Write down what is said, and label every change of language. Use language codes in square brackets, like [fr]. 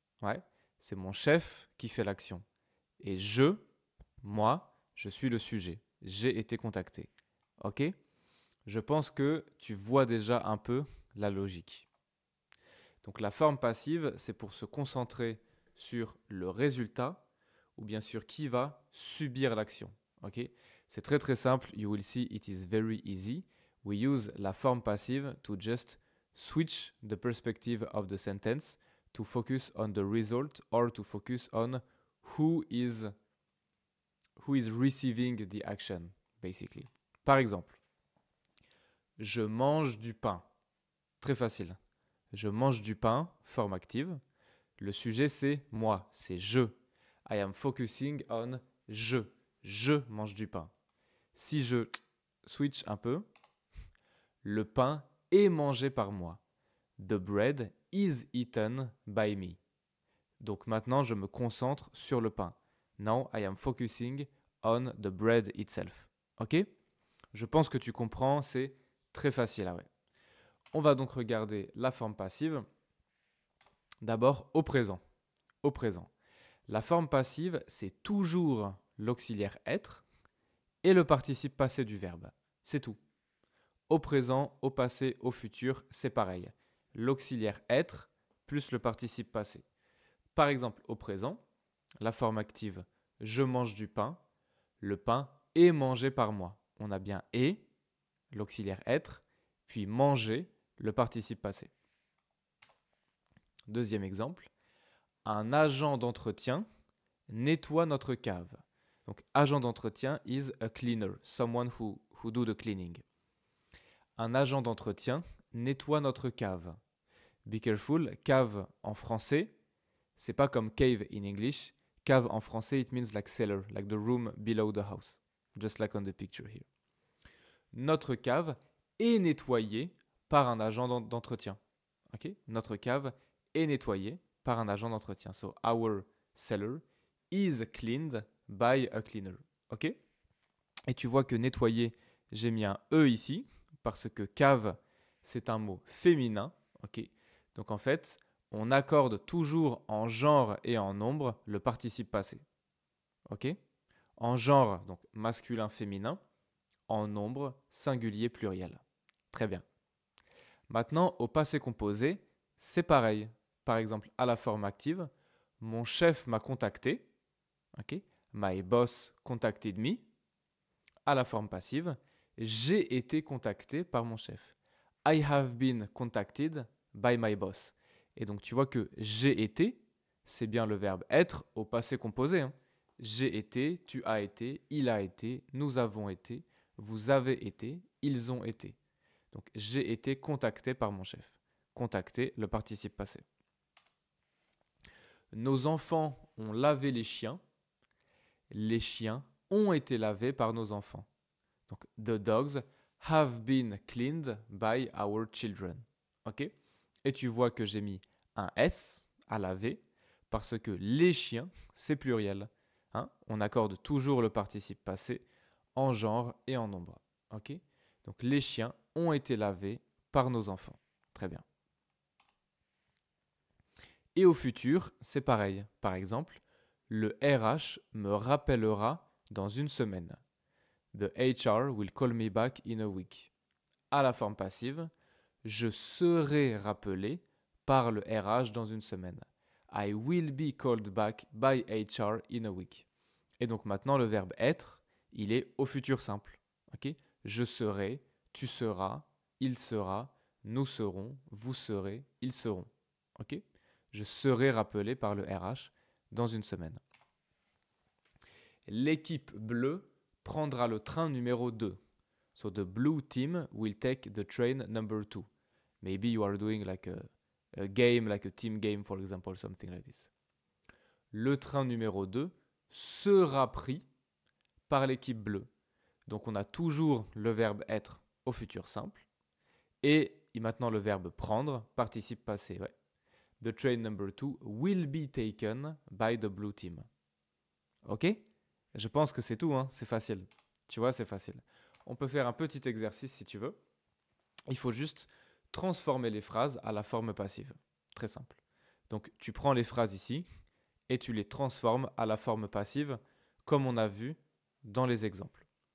[fr] Ouais, c'est mon chef qui fait l'action. Et moi, je suis le sujet. J'ai été contacté. Ok? Je pense que tu vois déjà un peu la logique. Donc la forme passive, c'est pour se concentrer sur le résultat ou bien sûr qui va subir l'action. Okay? C'est très très simple. [en] You will see it is very easy. We use [fr] la forme passive [en] to just switch the perspective of the sentence to focus on the result or to focus on who is receiving the action, basically. [fr] Par exemple, je mange du pain. Très facile. Je mange du pain, forme active. Le sujet, c'est moi, c'est je. [en] I am focusing on je. [fr] Je mange du pain. Si je switch un peu, le pain est mangé par moi. [en] The bread is eaten by me. [fr] Donc maintenant, je me concentre sur le pain. [en] Now, I am focusing on the bread itself. Ok? [fr] Je pense que tu comprends, c'est très facile. Ah ouais. On va donc regarder la forme passive. D'abord, au présent. Au présent. La forme passive, c'est toujours l'auxiliaire être et le participe passé du verbe. C'est tout. Au présent, au passé, au futur, c'est pareil. L'auxiliaire être plus le participe passé. Par exemple, au présent, la forme active je mange du pain, le pain est mangé par moi. On a bien et, l'auxiliaire être, puis manger, le participe passé. Deuxième exemple, un agent d'entretien nettoie notre cave. [en] Donc, agent d'entretien is a cleaner, someone who do the cleaning. [fr] Un agent d'entretien nettoie notre cave. [en] Be careful, [fr] cave en français, c'est pas comme cave [en] in English. [fr] Cave en français, [en] it means like cellar, like the room below the house, just like on the picture here. [fr] Notre cave est nettoyée par un agent d'entretien. Okay? Notre cave est nettoyée par un agent d'entretien. [en] So our cellar is cleaned by a cleaner. Ok? [fr] Et tu vois que nettoyer, j'ai mis un E ici, parce que cave, c'est un mot féminin. Ok? Donc en fait, on accorde toujours en genre et en nombre le participe passé. Ok? En genre, donc masculin, féminin. En nombre, singulier, pluriel. Très bien. Maintenant, au passé composé, c'est pareil. Par exemple, à la forme active, mon chef m'a contacté. Okay? [en] My boss contacted me. [fr] À la forme passive, j'ai été contacté par mon chef. [en] I have been contacted by my boss. [fr] Et donc, tu vois que j'ai été, c'est bien le verbe être au passé composé. Hein. j'ai été, tu as été, il a été, nous avons été, vous avez été, ils ont été. Donc j'ai été contacté par mon chef. Contacté, le participe passé. Nos enfants ont lavé les chiens. Les chiens ont été lavés par nos enfants. [en] Donc the dogs have been cleaned by our children. Ok? [fr] Et tu vois que j'ai mis un S à laver parce que les chiens, c'est pluriel. Hein? On accorde toujours le participe passé en genre et en nombre. Ok? Donc les chiens ont été lavés par nos enfants. Très bien. Et au futur, c'est pareil. Par exemple, le RH me rappellera dans une semaine. [en] The HR will call me back in a week. [fr] À la forme passive, je serai rappelé par le RH dans une semaine. [en] I will be called back by HR in a week. [fr] Et donc maintenant, le verbe être, il est au futur simple. Okay? Je serai, tu seras, il sera, nous serons, vous serez, ils seront. Okay? Je serai rappelé par le RH dans une semaine. L'équipe bleue prendra le train numéro 2. [en] So the blue team will take the train number 2. Maybe you are doing like a game, like a team game, for example, something like this. [fr] Le train numéro 2 sera pris par l'équipe bleue. Donc on a toujours le verbe être au futur simple. Et maintenant le verbe prendre, participe passé. Ouais. [en] The train number 2 will be taken by the blue team. Ok? [fr] Je pense que c'est tout, hein? C'est facile. Tu vois, c'est facile. On peut faire un petit exercice si tu veux. Il faut juste transformer les phrases à la forme passive. Très simple. Donc tu prends les phrases ici et tu les transformes à la forme passive comme on a vu dans les exemples.